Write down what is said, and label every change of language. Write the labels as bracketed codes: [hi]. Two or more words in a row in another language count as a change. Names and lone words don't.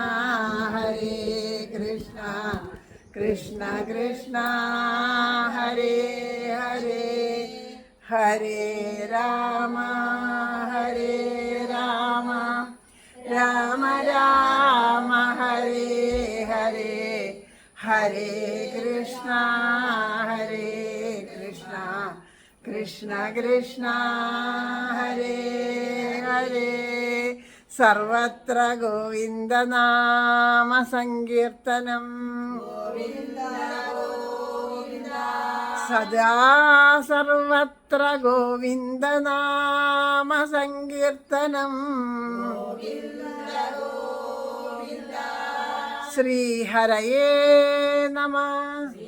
[sa] കൃഷ്ണ കൃഷ്ണ ഹരേ ഹരേ ഹരേ രാമ ഹരേ രാമ രാമ രാമ ഹരേ ഹരേ ഹരേ കൃഷ്ണ കൃഷ്ണ കൃഷ്ണ ഹരേ ഹരേ സർവത്ര ഗോവിന്ദനാമ സങ്കീർത്തനം സദാ സർവത്ര ഗോവിന്ദനാമ സങ്കീർത്തനം ശ്രീഹരയേ നമഃ.